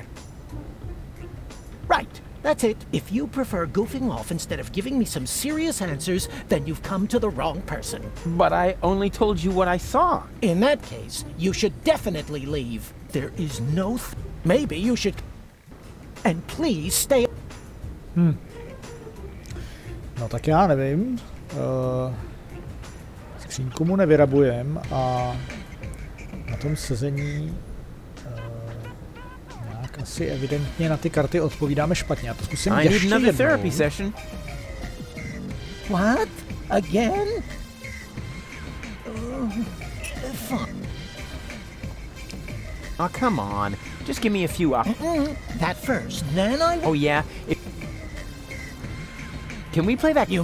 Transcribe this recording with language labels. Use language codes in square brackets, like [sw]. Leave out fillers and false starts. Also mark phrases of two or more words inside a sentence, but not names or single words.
[en] Right, that's it. If you prefer goofing off instead of giving me some serious answers, then you've come to the wrong person. But I only told you what I saw. In that case, you should definitely leave. There is no... Maybe you should... And please stay... [cs] No tak já nevím. Skřínku mu nevyrabujem a na tom sezení nějak asi evidentně na ty karty odpovídáme špatně. Já to zkusím ještě jednou. [en] Therapy session. What? Again? Fine. Oh, come on. Just give me a few up. That first, then I... Oh, yeah? Can we play that?